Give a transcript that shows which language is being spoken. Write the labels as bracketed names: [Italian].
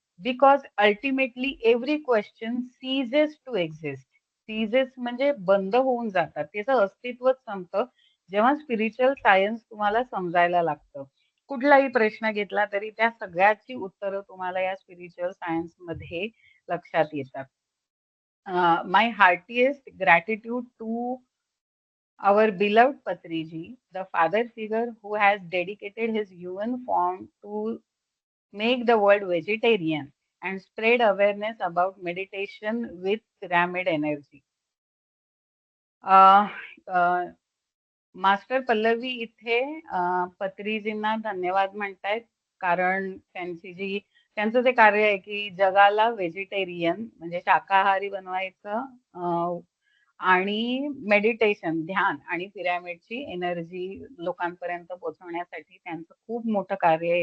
[English] Because ultimately every question ceases to exist. [Marathi] Ceases म्हणजे बंद होऊन जातात, त्याचं अस्तित्वच संपतं जेव्हा स्पिरिच्युअल सायन्स तुम्हाला समजायला लागतं. कुठलाही प्रश्न घेतला तरी त्या सगळ्याची उत्तरं तुम्हाला या स्पिरिच्युअल सायन्स मध्ये लक्षात येतात. [English] My heartiest gratitude to our beloved Patriji, the father figure who has dedicated his human form to make the world vegetarian and spread awareness about meditation with pyramid energy. [Marathi] Uh, uh, master Pallavi इथे पत्रीजींना धन्यवाद म्हणतायत, कारण त्यांचं जे कार्य आहे की जगाला व्हेजिटेरियन म्हणजे शाकाहारी बनवायचं, आणि मेडिटेशन, ध्यान आणि पिरॅमिडची एनर्जी लोकांपर्यंत पोहोचवण्यासाठी त्यांचं खूप मोठं कार्य आहे.